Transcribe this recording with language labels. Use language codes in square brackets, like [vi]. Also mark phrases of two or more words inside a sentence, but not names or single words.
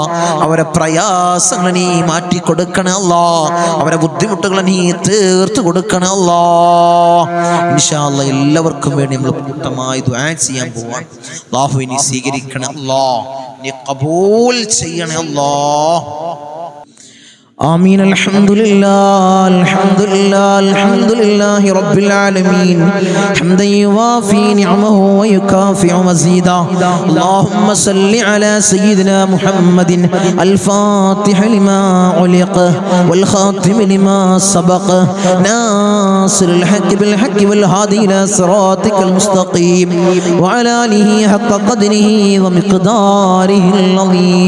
[ml] അവരെ പ്രയാസങ്ങൾ നീ മാറ്റി കൊടുക്കണം അല്ലാഹ്. അവരെ ബുദ്ധിമുട്ടുകൾ നീ തീർത്ത് കൊടുക്കണം അല്ലാഹ്. [ar] إن شاء الله [ml] എല്ലാവർക്കും വേണ്ടി നമ്മൾ കൂട്ടമായി ദുആ ചെയ്യാൻ പോവാണ്. അല്ലാഹു നീ സ്വീകരിക്കണം അല്ലാഹ്, നീ ഖബൂൽ ചെയ്യണേ അല്ലാഹ്. [ar] آمين. الحمد لله الحمد لله الحمد لله رب العالمين حمدا يوافي نعمه ويكافئ مزيدا. اللهم صل على سيدنا محمد الفاتح لما علق والخاتم لما سبق ناصر الحق بالحق والهادي إلى صراطك المستقيم وعلى آله حق قدره ومقداره العظيم.